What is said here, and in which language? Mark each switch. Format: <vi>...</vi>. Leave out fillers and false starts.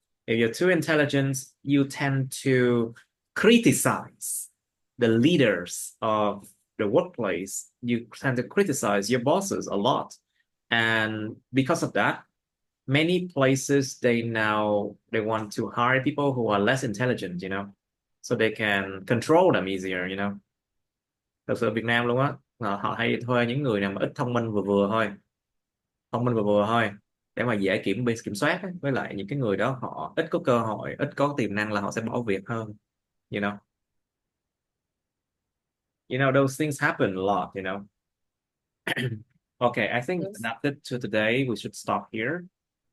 <en>If you're too intelligent, you tend to criticize the leaders of the workplace. You tend to criticize your bosses a lot. And because of that, many places they want to hire people who are less intelligent, so they can control them easier.</en> <vi>Thật sự ở Việt Nam luôn á, họ hay thuê những người nào mà ít thông minh vừa vừa thôi, thông minh vừa vừa thôi, để mà dễ kiểm soát ấy. Với lại những cái người đó họ ít có cơ hội, ít có tiềm năng là họ sẽ bỏ việc hơn.</vi> <en>you know those things happen a lot. Okay, I think Yes. that's it to today. We should stop here.</en>